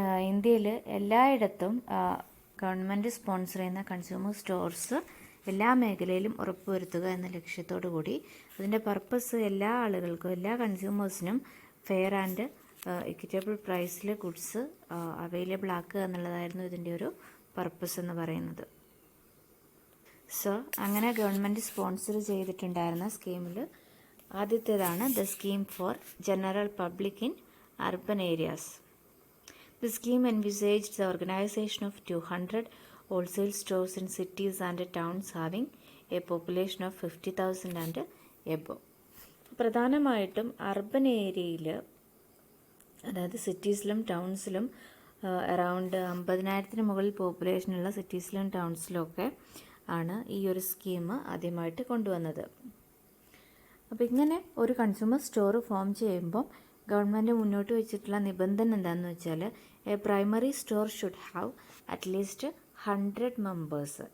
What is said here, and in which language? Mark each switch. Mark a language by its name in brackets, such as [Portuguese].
[Malayalam] ഇന്ത്യയിൽ എല്ലായിടത്തും government sponsor ചെയ്യുന്ന കൺസ്യൂമർ സ്റ്റോർസ് എല്ലാ മേഖലയിലും ഉറപ്പുവരുത്തുക എന്ന ലക്ഷ്യത്തോടു കൂടി അതിൻ്റെ പർപ്പസ് എല്ലാ ആളുകൾക്കും എല്ലാ കൺസ്യൂമേഴ്സിനും ഫെയർ ആൻഡ് ഇക്വിറ്റബിൾ പ്രൈസിൽ ഗുഡ്സ് അവൈലബിൾ ആക്കുക എന്നുള്ളതായിരുന്നു ഇതിൻ്റെ ഒരു പർപ്പസ് എന്ന് പറയുന്നത്. സോ അങ്ങനെ ഗവൺമെൻറ് സ്പോൺസർ ചെയ്തിട്ടുണ്ടായിരുന്ന സ്കീമിൽ ആദ്യത്തേതാണ് the scheme for general public in urban areas. [English] The scheme envisaged the organization of 200 wholesale stores in cities and towns having a population of 50,000 and above. [Malayalam] പ്രധാനമായിട്ടും അർബൻ ഏരിയയിൽ, അതായത് സിറ്റീസിലും ടൗൺസിലും around 50,000 മുകളിൽ പോപ്പുലേഷനുള്ള സിറ്റീസിലും ടൗൺസിലും ഒക്കെ ആണ് ഈ ഒരു സ്കീം ആദ്യമായിട്ട് കൊണ്ടുവന്നത്. അപ്പോൾ ഇങ്ങനെ ഒരു കൺസ്യൂമർ സ്റ്റോർ ഫോം ചെയ്യുമ്പോൾ ഗവൺമെൻറ് മുന്നോട്ട് വെച്ചിട്ടുള്ള നിബന്ധന എന്താണെന്ന് വെച്ചാൽ [English] A primary store should have at least 100 members.